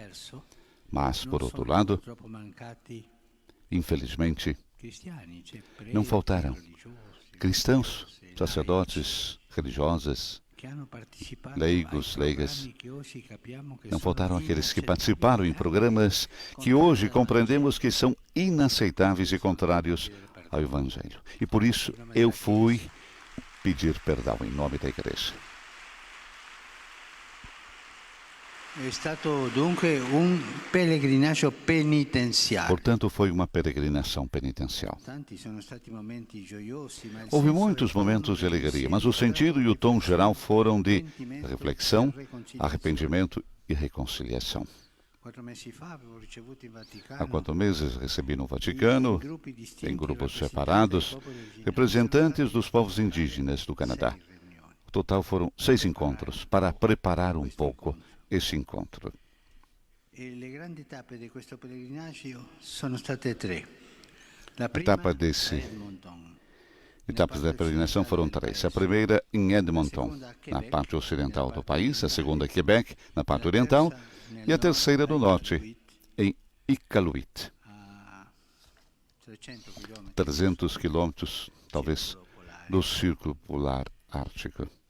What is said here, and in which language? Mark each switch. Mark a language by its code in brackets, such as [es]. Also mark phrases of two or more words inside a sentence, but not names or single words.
[pt] Mas, por outro lado, infelizmente, não faltaram cristãos, sacerdotes, religiosas, leigos, leigas. Não faltaram aqueles que participaram em programas que hoje compreendemos que são inaceitáveis e contrários ao Evangelho. E por isso eu fui pedir perdão em nome da igreja. [it] È stato dunque un pellegrinaggio penitenziale. [pt] Portanto, foi uma peregrinação penitencial. Houve muitos momentos de alegria, mas o sentido e o tom geral foram de reflexão, arrependimento e reconciliação. Há 4 meses recebi no Vaticano, em grupos separados, representantes dos povos indígenas do Canadá. O total foram 6 encontros para preparar um pouco esse encontro. [it] Le grandi tappe di questo pellegrinaggio sono state 3. [pt] Etapas da peregrinação foram 3. A primeira em Edmonton, na parte ocidental do país, a segunda em Quebec, na parte oriental, e a terceira no norte, em Iqaluit. 300 quilômetros, talvez, do Círculo Polar Ártico.